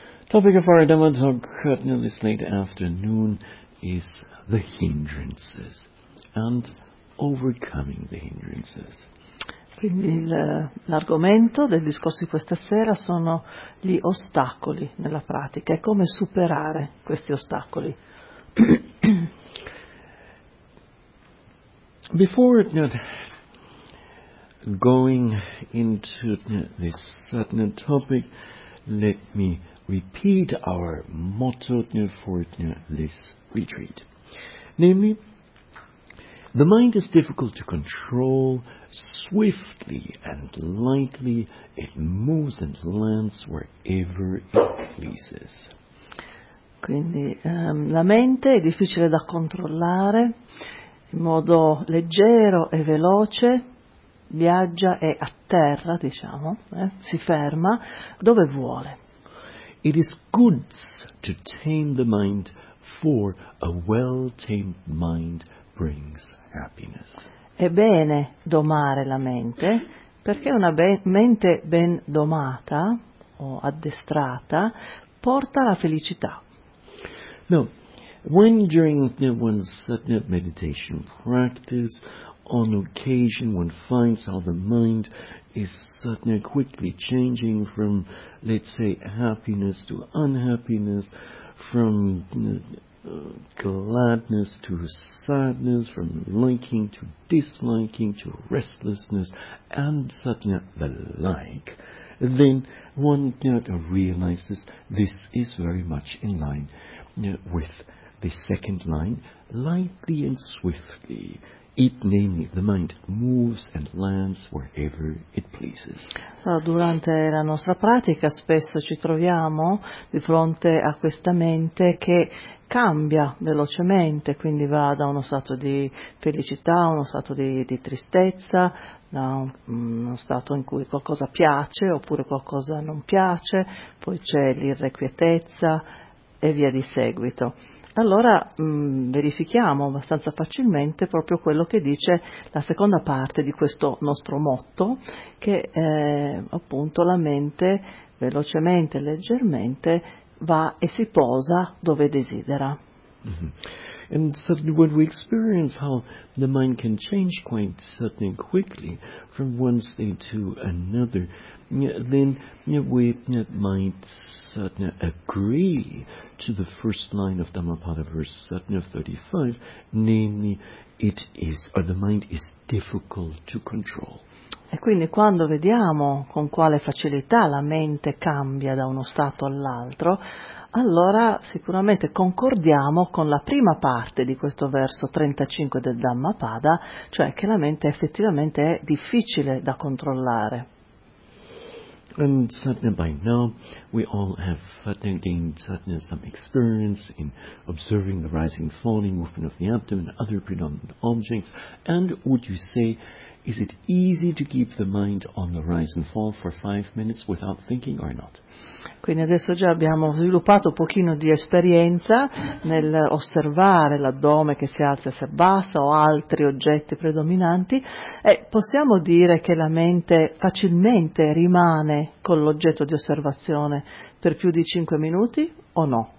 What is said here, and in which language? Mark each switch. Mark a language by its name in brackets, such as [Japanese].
[English] Topic of our Dhamma talk currently this late afternoon is the hindrances and overcoming the hindrances. [Italian] Quindi l'argomento del discorso di questa sera sono gli ostacoli nella pratica e come superare questi ostacoli. [English] Before going into this certain topic, let me repeat our motto for this retreat. Namely, the mind is difficult to control. Swiftly and lightly it moves and lands wherever it pleases. [Italian] Quindi la mente è difficile da controllare, in modo leggero e veloce viaggia e atterra, diciamo, si ferma dove vuole. [English] It is good to tame the mind, for a well-tamed mind brings happiness. [Italian] È bene domare la mente, perché una mente ben domata o addestrata porta alla felicità. [English] No, when during one's meditation practice, on occasion one finds how the mind is suddenly quickly changing from, let's say, happiness to unhappiness, from gladness to sadness, from liking to disliking to restlessness and suddenly the like, then one realizes this is very much in line with the second line, lightly and swiftly. It, namely, the mind moves and lands wherever it pleases. [Italian] Durante la nostra pratica spesso ci troviamo di fronte a questa mente che cambia velocemente, quindi va da uno stato di felicità, uno stato di tristezza, da uno stato in cui qualcosa piace oppure qualcosa non piace, poi c'è l'irrequietezza e via di seguito. Allora verifichiamo abbastanza facilmente proprio quello che dice la seconda parte di questo nostro motto, che appunto la mente velocemente, leggermente va e si posa dove desidera. Mm-hmm. [English] And suddenly when we experience how the mind can change quite suddenly quickly from one state to another, then we might suddenly agree to the first line of Dhammapada verse 35, namely, it is, or the mind is difficult to control. [Italian] E quindi quando vediamo con quale facilità la mente cambia da uno stato all'altro, allora sicuramente concordiamo con la prima parte di questo verso 35 del Dhammapada, cioè che la mente effettivamente è difficile da controllare. [English] And suddenly by now we all have gained suddenly some experience in observing the rising falling movement of the abdomen and other predominant objects, and would you say, is it easy to keep the mind on the rise and fall for 5 minutes without thinking or not? [Italian] Quindi adesso già abbiamo sviluppato un pochino di esperienza nel osservare l'addome che si alza e si abbassa o altri oggetti predominanti, e possiamo dire che la mente facilmente rimane con l'oggetto di osservazione per più di 5 minuti o no?